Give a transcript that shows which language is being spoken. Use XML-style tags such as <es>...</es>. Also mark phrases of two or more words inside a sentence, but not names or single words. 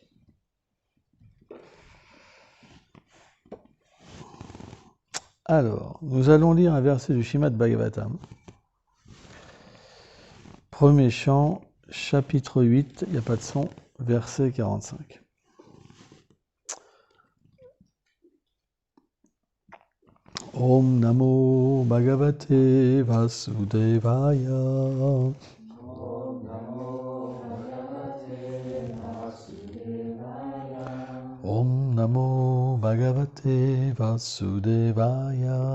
<fr>Alors, nous allons lire un verset du Srimad Bhagavatam. Premier chant, chapitre 8, il n'y a pas de son, verset 45.</fr> <sa>Om Namo Bhagavate Vasudevaya. Om Namo Bhagavate Vasudevaya.</sa>